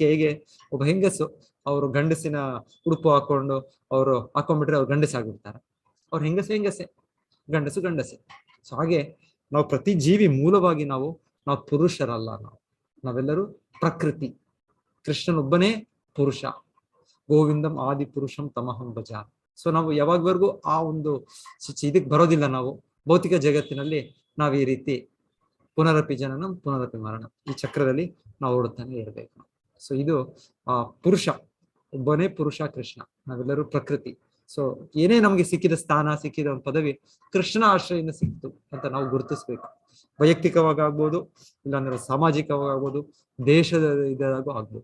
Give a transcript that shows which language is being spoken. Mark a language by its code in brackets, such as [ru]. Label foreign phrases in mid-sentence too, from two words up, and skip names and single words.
[kn] ಹೇಗೆ ಒಬ್ಬ ಹೆಂಗಸು ಅವರು ಗಂಡಸಿನ ಉಡುಪು ಹಾಕೊಂಡು ಅವರು ಹಾಕೊಂಡ್ಬಿಟ್ರೆ ಅವ್ರು ಗಂಡಸಾಗ್ಬಿಡ್ತಾರೆ, ಅವ್ರ ಹೆಂಗಸೆ, ಗಂಡಸೆ. ಸೊ ಹಾಗೆ ನಾವು ಪ್ರತಿ ಜೀವಿ ಮೂಲವಾಗಿ ನಾವು ಪುರುಷರಲ್ಲ, ನಾವೆಲ್ಲರೂ ಪ್ರಕೃತಿ. ಕೃಷ್ಣನೊಬ್ಬನೇ ಪುರುಷ. [sa] ಗೋವಿಂದಂ ಆದಿ ಪುರುಷಂ ತಮಹಂ ಭಜ. [kn] ಸೊ ನಾವು ಯಾವಾಗವರೆಗೂ ಆ ಒಂದು ಇದಕ್ಕೆ ಬರೋದಿಲ್ಲ, ನಾವು ಭೌತಿಕ ಜಗತ್ತಿನಲ್ಲಿ ನಾವು ಈ ರೀತಿ [sa] ಪುನರಪಿ ಜನನಂ ಪುನರಪಿ ಮರಣ [kn] ಈ ಚಕ್ರದಲ್ಲಿ ನಾವು ಓಡುತ್ತಾನೆ ಇರಬೇಕು. ಸೊ ಇದು ಪುರುಷ, ಒಬ್ಬನೇ ಪುರುಷ ಕೃಷ್ಣ, ನಾವೆಲ್ಲರೂ ಪ್ರಕೃತಿ. ಸೊ ಏನೇ ನಮ್ಗೆ ಸಿಕ್ಕಿದ ಸ್ಥಾನ, ಸಿಕ್ಕಿದ ಒಂದು ಪದವಿ ಕೃಷ್ಣ ಆಶ್ರಯದಿಂದ ಸಿಕ್ತು ಅಂತ ನಾವು ಗುರುತಿಸ್ಬೇಕು. ವೈಯಕ್ತಿಕವಾಗಿ ಆಗ್ಬೋದು, ಇಲ್ಲಾಂದ್ರೆ ಸಾಮಾಜಿಕವಾಗಿ ಆಗ್ಬೋದು, ದೇಶದ ಇದಾಗೂ ಆಗ್ಬೋದು.